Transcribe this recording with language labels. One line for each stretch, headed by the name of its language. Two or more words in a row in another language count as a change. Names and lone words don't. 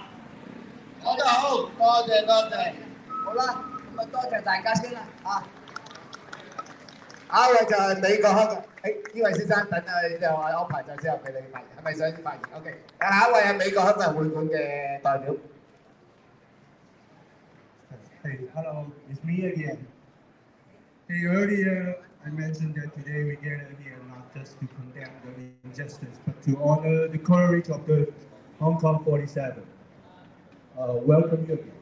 Cantonese: 講得好，多謝多謝。好啦，咁啊多謝大家先啦嚇。下一位就係美國香港，呢位先生等你就我安排咗之後俾你發言，係咪想發言 ？OK， 下一位係美國香港人會館嘅代表。
English: Hey, hello, it's me again. Hey, earlier I mentioned that today we gather here not just to condemn the injustice, but to honor the courage of the Hong Kong 47. Welcome you again.